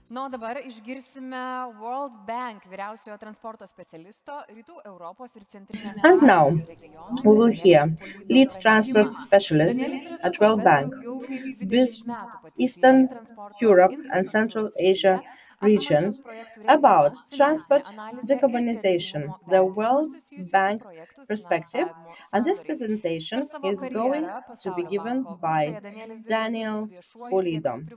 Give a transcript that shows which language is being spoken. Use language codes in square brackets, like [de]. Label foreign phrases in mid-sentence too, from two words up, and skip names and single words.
[lt] Na, dabar išgirsime World Bank vyriausiojo transporto specialisto Rytų Europos ir Centrinės [en] And now, [lt] Azijos regiono. [en] we will hear lead transport specialist at World Bank, Eastern Europe and Central Asia region, about transport decarbonization, the World Bank perspective, and this presentation is going to be given by Daniel Pulido.